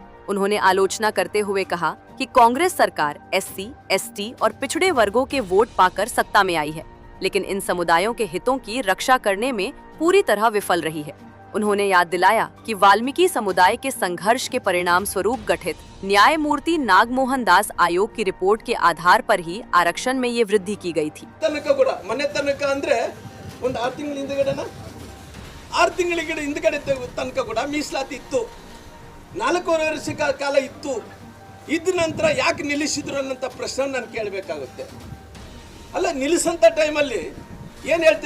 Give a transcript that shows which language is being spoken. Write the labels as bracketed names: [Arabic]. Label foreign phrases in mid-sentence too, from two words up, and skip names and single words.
[Hindi] उन्होंने आलोचना करते हुए कहा कि कांग्रेस सरकार एससी, एसटी और पिछड़े वर्गों के वोट पाकर सत्ता में आई है, लेकिन इन समुदायों के हितों की रक्षा करने में पूरी तरह विफल रही है। उन्होंने याद दिलाया कि वाल्मीकि समुदाय के संघर्ष के परिणाम स्वरूप गठित न्यायमूर्ति नागमोहन दास आयोग की रिपोर्ट के आधार पर ही आरक्षण में ये वृद्धि की गई थी। [Kannada] ಕಾಲ ಇತ್ತು, ಇದ್ದ ನಂತರ ಯಾಕೆ ನಿಲ್ಲಿಸಿದ್ರು ಅನ್ನೋಂಥ ಪ್ರಶ್ನೆ ನಾನು ಕೇಳಬೇಕಾಗುತ್ತೆ. ಅಲ್ಲ, ನಿಲ್ಲಿಸಂತ ಟೈಮಲ್ಲಿ ಏನು ಹೇಳ್ತೀರಿ?